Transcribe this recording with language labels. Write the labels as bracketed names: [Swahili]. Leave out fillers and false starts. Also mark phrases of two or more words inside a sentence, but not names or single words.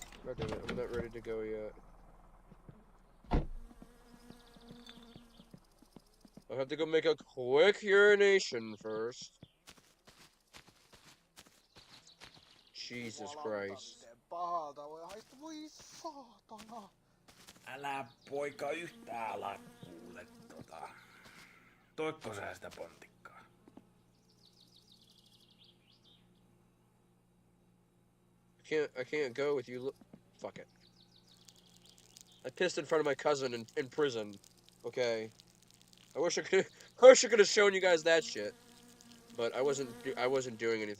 [English] God damn it, I'm not ready to go yet. I have to go make a quick urination first. Jesus Christ. [Finnish] Miten pahalta voi haista? Voi saatana. Älä poika yhtään ala kuule Toikko sä sitä pontikkaa? [English] I can't go with you. Fuck it. I pissed in front of my cousin in prison. Okay. I wish I could have shown you guys that shit. But I wasn't doing anything.